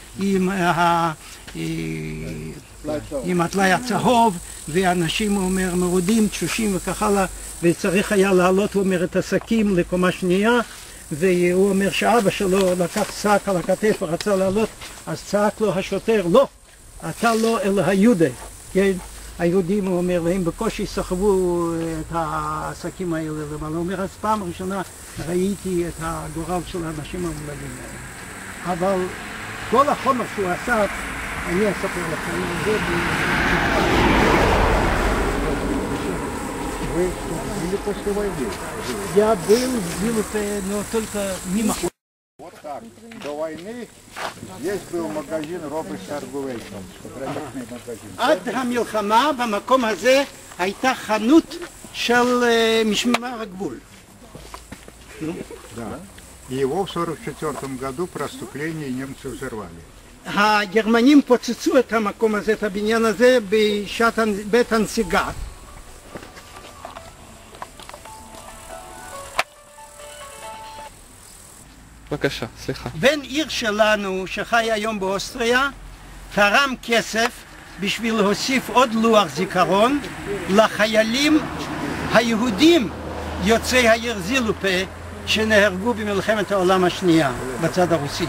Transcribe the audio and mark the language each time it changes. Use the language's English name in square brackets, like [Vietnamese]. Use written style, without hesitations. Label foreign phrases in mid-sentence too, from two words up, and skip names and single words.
[Hebrew] עם הטלאי הצהוב, ואנשים, הוא אומר, מרודים, תשושים וכך הלאה, וצריך היה לעלות, הוא אומר, את השקים לקומה שנייה, והוא אומר שאבא שלו לקח שק על הכתף ורצה לעלות, אז צעק לו השוטר, לא, אתה לא אלא היהודי, כן? היהודים, הוא אומר, והם בקושי סחבו את השקים האלה למעלה. הוא אומר, אז פעם ראשונה ראיתי את הגורל של האנשים המולדים האלה. אבל כל החומר שהוא עשה, אני אספר לכם על זה. [Russian] После войны. Я был в Зилупе, но только мимо. Вот так. До войны здесь был магазин Роберт Саргувейсон. [Hebrew] עד המלחמה במקום הזה הייתה חנות של משמר הגבול. [Russian] Да. И его в 1944 году при отступлении немцы взорвали. [Hebrew] הגרמנים פוצצו את המקום הזה, את הבניין הזה, בשעת בית הנסיגה. בבקשה, סליחה. בן עיר שלנו שחי היום באוסטריה תרם כסף בשביל להוסיף עוד לוח זיכרון לחיילים היהודים יוצאי העיר זילופה שנהרגו במלחמת העולם השנייה בצד הרוסי.